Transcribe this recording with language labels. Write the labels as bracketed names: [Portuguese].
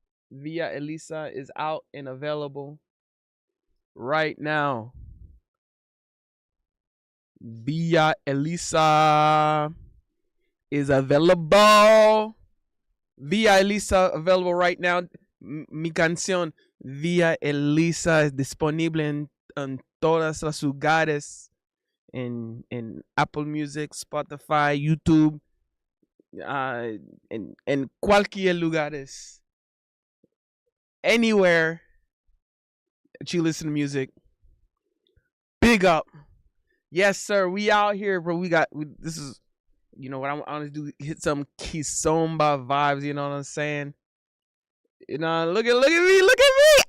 [English] Via Elisa is out and available right now. Via Elisa is available. Via Elisa available right now. [Spanish] Mi canción Via Elisa es disponible en todas las lugares. En Apple Music, Spotify, YouTube, en cualquier lugares. [English] Anywhere that you listen to music. Big up. Yes, sir. We out here, bro. This is, you know what I want to do, hit some Kizomba vibes, you know what I'm saying? You know, look at me, look at me.